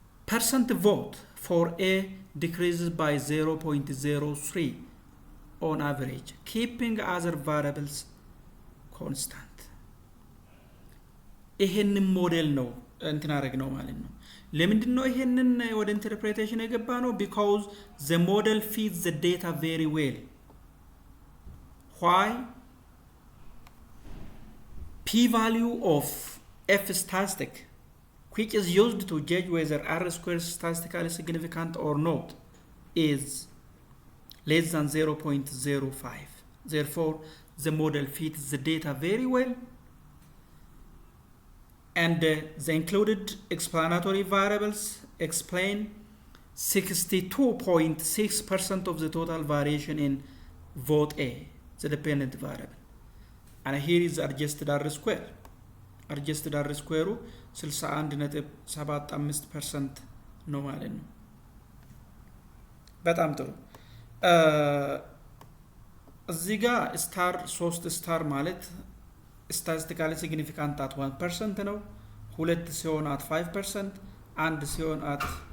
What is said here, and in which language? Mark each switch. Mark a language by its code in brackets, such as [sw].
[en] percent vote for A decreases by 0.03 on average, keeping other variables constant. [am] ይሄንን ሞዴል ነው እንትን አረግ ነው ማለት ነው። ለምንድን ነው ይሄንን ወደ ኢንተርፕሬቴሽን የገባ ነው? [en] because the model feeds the data very well. Why? P-value of F statistic, which is used to judge whether R square is statistically significant or not, is less than 0.05. Therefore, the model fits the data very well, and the included explanatory variables explain 62.6% of the total variation in vote A, the dependent variable. And here is adjusted R square. Adjusted R square 61.75% [am] ነው ማለት ነው። በጣም ጥሩ። እዚህ ጋር ስታር 3 ስታር ማለት [en] statistically significant at 1% [am] ነው። 2 ሲሆን [en] at 5%፣ [am] 1 ሲሆን at